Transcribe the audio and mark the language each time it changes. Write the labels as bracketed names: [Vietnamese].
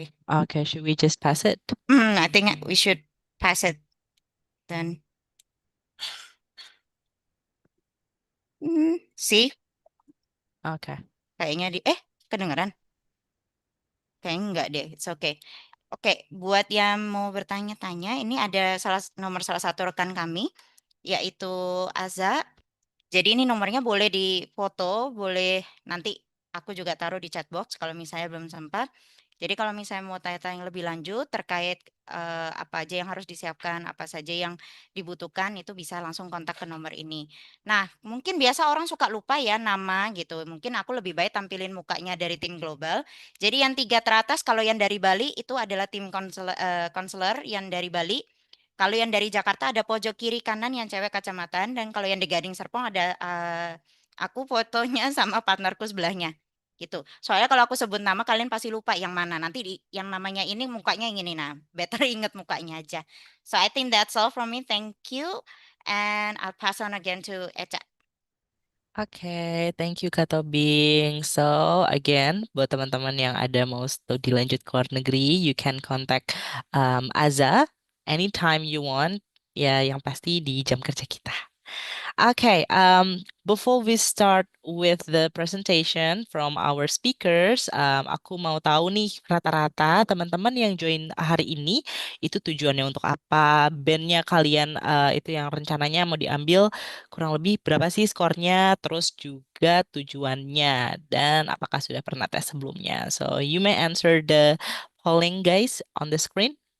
[English] Okay, should we just pass it? I think we should pass it then. See, Okay. [Indonesian] kayaknya kedengeran? Kayaknya enggak deh, [English] it's okay. [Indonesian] Oke, buat yang mau bertanya-tanya, ini ada nomor salah satu rekan kami, yaitu Aza. Jadi ini nomornya boleh difoto, boleh nanti aku juga taruh di chat box kalau misalnya belum sempat. Jadi kalau misalnya mau tanya-tanya lebih lanjut terkait apa aja yang harus disiapkan, apa saja yang dibutuhkan, itu bisa langsung kontak ke nomor ini. Nah, mungkin biasa orang suka lupa ya nama gitu. Mungkin aku lebih baik tampilin mukanya dari tim global. Jadi yang 3 teratas kalau yang dari Bali itu adalah tim konselor yang dari Bali. Kalau yang dari Jakarta ada pojok kiri kanan yang cewek kacamataan dan kalau yang di Gading Serpong ada aku fotonya sama partnerku sebelahnya gitu. Soalnya kalau aku sebut nama kalian pasti lupa yang mana. Nanti yang namanya ini mukanya yang ini. Nah, better inget mukanya aja. [English] So I think that's all from me. Thank you and I'll pass on again to Echa. [Indonesian] Oke, [English] thank you [Indonesian] Kak Tobing. So, again, buat teman-teman yang ada mau studi lanjut ke luar negeri, [English] you can contact Aza anytime you want. [Indonesian] Ya, yang pasti di jam kerja kita. [English] Okay, before we start with the presentation from our speakers, [Indonesian] aku mau tahu nih rata-rata teman-teman yang join hari ini itu tujuannya untuk apa? Bandnya kalian itu yang rencananya mau diambil kurang lebih berapa sih skornya? Terus juga tujuannya dan apakah sudah pernah tes sebelumnya? [English] So you may answer the polling guys on the screen.